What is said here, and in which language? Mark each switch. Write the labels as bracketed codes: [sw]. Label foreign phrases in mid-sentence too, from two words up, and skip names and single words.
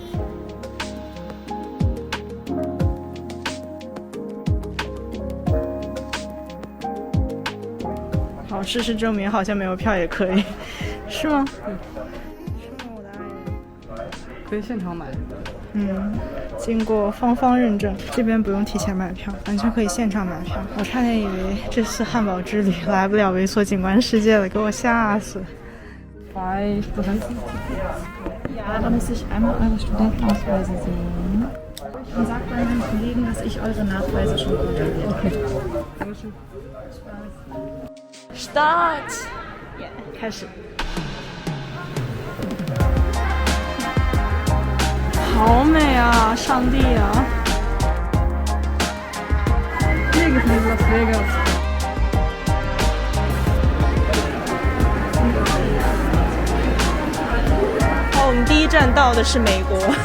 [zh] 好，事实证明好像没有票也可以，是吗？是吗，我的爱人？可以现场买。经过方方认证，这边不用提前买票，完全可以现场买票。我差点以为这次汉堡之旅来不了微缩景观世界了，给我吓死。 [de] Ja, da müsste ich einmal eure Studentenausweise sehen. Und sagt meinen Kollegen, dass ich eure Nachweise schon kontrolliert habe. [zh] Start！ 开始。好美啊，上帝啊！这个是 Las Vegas。好，我们第一站到的是美国。